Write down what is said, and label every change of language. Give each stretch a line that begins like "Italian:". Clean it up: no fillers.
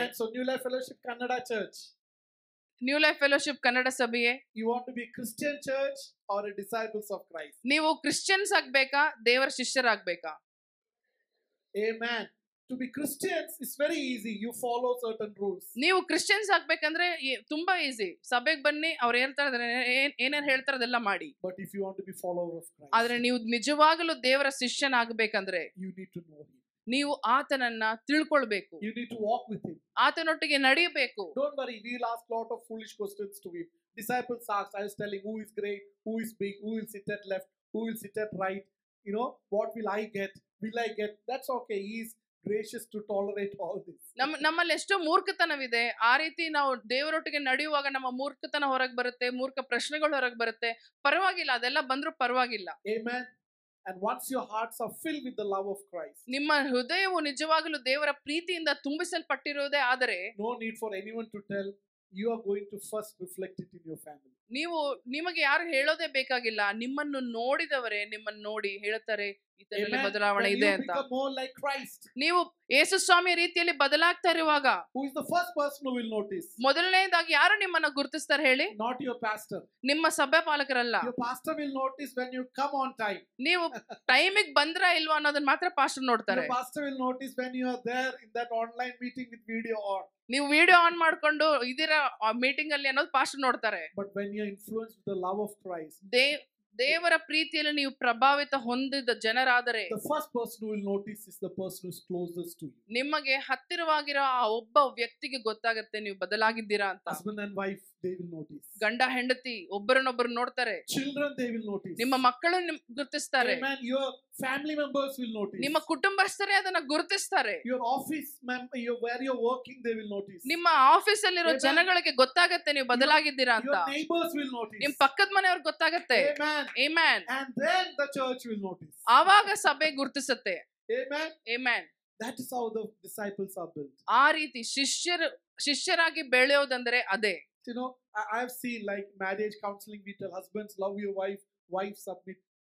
English: Amen. So New Life Fellowship Kannada Church,
Kannada: new life fellowship Kannada ಸಭೆಯೇ,
English: you want to be Christian church or a disciples of Christ?
Kannada: ನೀವು Christians ಆಗ್ಬೇಕಾ, ದೇವರ ಶಿಷ್ಯರಾಗ್ಬೇಕಾ?
English: Amen. To be Christians is very easy. You follow certain rules.
Kannada: ನೀವು Christians ಆಗ್ಬೇಕಂದ್ರೆ ತುಂಬಾ easy. ಸಭೆಗೆ ಬನ್ನಿ, ಅವ್ರು ಹೇಳ್ತಾರೆ ಏನೇನ್ ಹೇಳ್ತಾರೆ ಅದೆಲ್ಲ ಮಾಡಿ.
English: But if you want to be follower of Christ,
Kannada: ಆದ್ರೆ ನೀವು ನಿಜವಾಗಲೂ ದೇವರ ಶಿಷ್ಯನಾಗಬೇಕಂದ್ರೆ
English: you need to know him.
Kannada: ನೀವು ಆತನನ್ನ ತಿಳ್ಕೊಳ್ಬೇಕು.
English: You need to walk with him.
Kannada: ಆತನೊಟ್ಟಿಗೆ ನಡೆಯಬೇಕು.
English: Don't worry, we will ask lot of foolish questions to him. Disciples asked, I was telling, who is great, who is big, who will sit at left, who will sit at right, you know, what will I get, that's okay. He is gracious to tolerate all this.
Kannada: ನಮ್ಮಲ್ಲಿ ಎಷ್ಟೋ ಮೂರ್ಖತನವಿದೆ. ಆ ರೀತಿ ನಾವು ದೇವರೊಟ್ಟಿಗೆ ನಡೆಯುವಾಗ ನಮ್ಮ ಮೂರ್ಖತನ ಹೊರಗೆ ಬರುತ್ತೆ, ಮೂರ್ಖ ಪ್ರಶ್ನೆಗಳು ಹೊರಗೆ ಬರುತ್ತೆ. ಪರವಾಗಿಲ್ಲ, ಅದೆಲ್ಲ ಬಂದ್ರೂ ಪರವಾಗಿಲ್ಲ.
English: Amen. And once your hearts are filled with the love of Christ,
Kannada: ನಿಮ್ಮ ಹೃದಯವು ನಿಜವಾಗಲೂ ದೇವರ ಪ್ರೀತಿಯಿಂದ ತುಂಬಿಸಲ್ಪಟ್ಟಿರುವುದೇ ಆದರೆ
English: no need for anyone to tell. You are going to first reflect it in your family.
Kannada: ನಿಮಗೆ ಯಾರು ಹೇಳೋದೇ ಬೇಕಾಗಿಲ್ಲ. ನಿಮ್ಮನ್ನು ನೋಡಿದವರೇ ನಿಮ್ಮನ್ನು ನೋಡಿ ಹೇಳ್ತಾರೆ ಇದರಲ್ಲಿ ಬದಲಾವಣೆ ಇದೆ ಅಂತ. ನೀವು ಯೇಸು ಸ್ವಾಮಿಯ ರೀತಿಯಲ್ಲಿ ಬದಲಾಗ್ತಾ ಇರುವಾಗ
English: who is the first person who will notice?
Kannada: ಮೊದಲನೇದಾಗಿ ಯಾರು ನಿಮ್ಮನ್ನ ಗುರುತಿಸ್ತಾರೆ ಹೇಳಿ?
English: Not your pastor.
Kannada: ನಿಮ್ಮ ಸಭೆ ಪಾಲಕರಲ್ಲ.
English: Your pastor will notice when you come on time.
Kannada: ನೀವು ಟೈಮಿಗೆ ಬಂದ್ರಾ ಇಲ್ವಾ ಅನ್ನೋದನ್ನ ಮಾತ್ರ ಪಾಸ್ಟರ್ ನೋಡ್ತಾರೆ.
English: Your pastor will notice when you are there in that online meeting with video on.
Kannada: ನೀವು ವಿಡಿಯೋ ಆನ್ ಮಾಡ್ಕೊಂಡು ಇದೀರಾ ಮೀಟಿಂಗ್ ಅಲ್ಲಿ ಅನ್ನೋದು ಪಾಸ್ಟರ್ ನೋಡ್ತಾರೆ.
English: But when you are influenced with the love of Christ,
Kannada: ದೇವರ ಪ್ರೀತಿಯಲ್ಲಿ ನೀವು ಪ್ರಭಾವಿತ ಹೊಂದಿದ ಜನರಾದರೆ
English: the first person who will notice is the person who is closest to you.
Kannada: ನಿಮಗೆ ಹತ್ತಿರವಾಗಿರೋ ಆ ಒಬ್ಬ ವ್ಯಕ್ತಿಗೆ ಗೊತ್ತಾಗುತ್ತೆ ನೀವು ಬದಲಾಗಿದ್ದೀರಾ ಅಂತ.
English: Husband and wife, they will notice.
Kannada: ಗಂಡ ಹೆಂಡತಿ ಒಬ್ಬರನ್ನೊಬ್ಬರು ನೋಡ್ತಾರೆ.
English: Children, they will notice.
Kannada: ನಿಮ್ಮ ಮಕ್ಕಳು ಗುರುತಿಸ್ತಾರೆ.
English: Amen. Your family members will notice.
Kannada: ನಿಮ್ಮ ಕುಟುಂಬಸ್ಥರೇ ಅದನ್ನ ಗುರುತಿಸ್ತಾರೆ.
English: Your office member, where you're working, they will notice.
Kannada: ನಿಮ್ಮ ಆಫೀಸ್ ಅಲ್ಲಿರೋ ಜನಗಳಿಗೆ ಗೊತ್ತಾಗುತ್ತೆ ನೀವು ಬದಲಾಗಿದ್ದೀರಾ ಅಂತ.
English: Your neighbors will notice.
Kannada: ನಿಮ್ಮ ಪಕ್ಕದ ಮನೆಯವ್ರಿಗೆ ಗೊತ್ತಾಗುತ್ತೆ.
English: Amen. Amen. And then the church will notice.
Kannada: ಆವಾಗ ಸಭೆ ಗುರುತಿಸುತ್ತೆ.
English: Amen. Amen. That is how the disciples are built.
Kannada: ಆ ರೀತಿ ಶಿಷ್ಯರಾಗಿ ಬೆಳೆಯೋದಂದ್ರೆ ಅದೇ.
English: You know, I have seen like marriage counseling, we tell husbands love your wife, wife submit.